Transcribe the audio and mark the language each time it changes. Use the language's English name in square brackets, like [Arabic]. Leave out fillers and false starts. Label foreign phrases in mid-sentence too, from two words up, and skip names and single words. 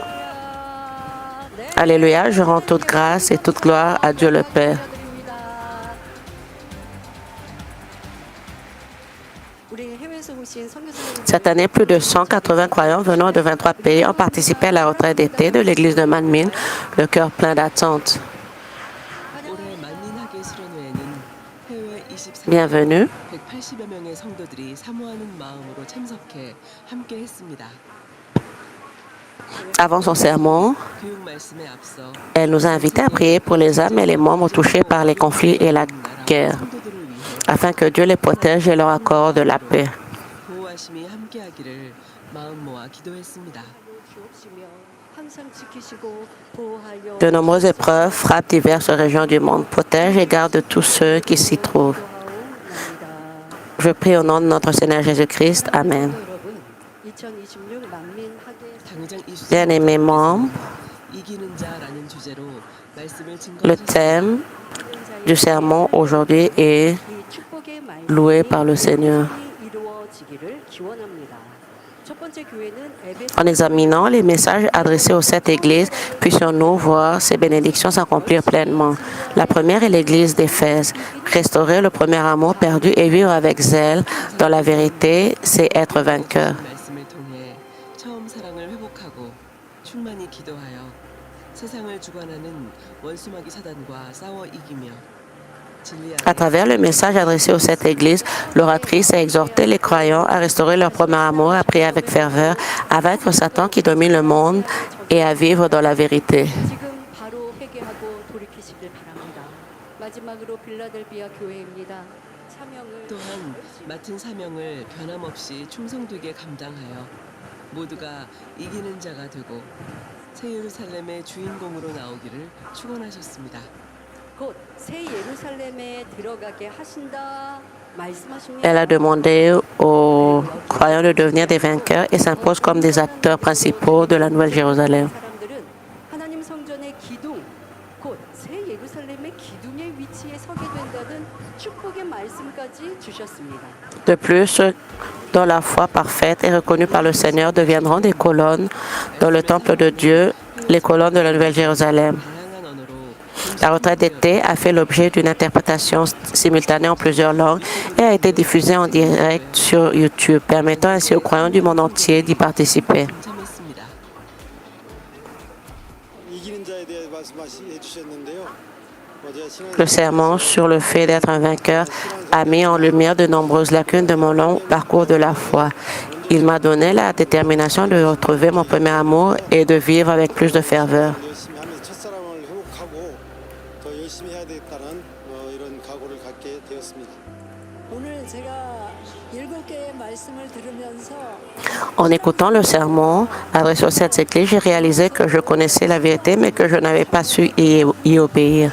[French] Alléluia, je rends toute grâce et toute gloire à Dieu le Père. Cette année, plus de 180 croyants venant de 23 pays ont participé à la retraite d'été de l'église de Manmin, le cœur plein d'attente. [Korean] 올해 만민학예 수련회에는 해외 24개 [French] Bienvenue. [Korean] 180여 명의 성도들이 사모하는 마음으로 참석해 함께 했습니다. [French] Avant son sermon, [Korean] 교육 말씀에 앞서 [French] elle nous a invités à prier pour les âmes et les membres touchés par les conflits et la guerre, [Korean] 성도들을 위해 [French] afin que Dieu les protège et leur accorde la paix. [Korean] 보호하심이 함께하기를 마음 모아 기도했습니다. [French] De nombreuses épreuves frappent diverses régions du monde. Protège et garde tous ceux qui s'y trouvent. Je prie au nom de notre Seigneur Jésus-Christ. Amen. [Korean] 당장 이 [French] Bien-aimés membres, [Korean] 이기는 자라는 주제로 말씀을 [French] le [Korean] 증거하셨습니다. [French] thème du sermon aujourd'hui est loué par le Seigneur. En examinant les messages adressés aux 7 églises, puissions-nous voir ces bénédictions s'accomplir pleinement. La première est l'église d'Éphèse. Restaurer le premier amour perdu et vivre avec zèle dans la vérité, c'est être vainqueur. [Korean] 말씀을 통해 처음 사랑을 회복하고 충만히 기도하여 세상을 주관하는 원수마귀 사단과 싸워 이기며 진리 [French] À [Korean] 안에 [French] travers le message adressé aux 7 églises, l'oratrice a exhorté les croyants à restaurer leur premier amour, à prier avec ferveur, à vaincre Satan qui domine le monde et à vivre dans la vérité. [Korean] 지금 바로 회개하고 돌이키시길 바랍니다. 마지막으로 빌라델비아 교회입니다. 사명을 또한 맡은 사명을 변함없이 충성되게 감당하여 모두가 이기는 자가 되고 새 예루살렘의 주인공으로 나오기를 축원하셨습니다. 곧 새 예루살렘에 들어가게 하신다 말씀하십니다. [French] Elle a demandé aux croyants de devenir des vainqueurs et s'impose comme des acteurs principaux de la Nouvelle Jérusalem. [Korean] 사람들은 하나님 성전의 기둥, 곧 새 예루살렘의 기둥의 위치에 서게 된다는 축복의 말씀까지 주셨습니다. [French] De plus, ceux dont la foi parfaite est reconnue par le Seigneur deviendront des colonnes dans le temple de Dieu, les colonnes de la Nouvelle Jérusalem. [Korean] 다양한 언어로 [French] La retraite d'été a fait l'objet d'une interprétation simultanée en plusieurs langues et a été diffusée en direct sur YouTube, permettant ainsi aux croyants du monde entier d'y participer. [Korean] 동참했습니다. 이기는 자에 대해 말씀해 주셨는데요. [French] Le sermon sur le fait d'être un vainqueur a mis en lumière de nombreuses lacunes de mon long parcours de la foi. Il m'a donné la détermination de retrouver mon premier amour et de vivre avec plus de ferveur. [Korean] 열심히 하면서 첫사랑을 회복하고 더 열심히 해야 되겠다는 이런 각오를 갖게 되었습니다. 오늘 제가 7개의 말씀을 들으면서 [French] En écoutant le sermon adressé aux 7 églises, j'ai réalisé que je connaissais la vérité, mais que je n'avais pas su y obéir.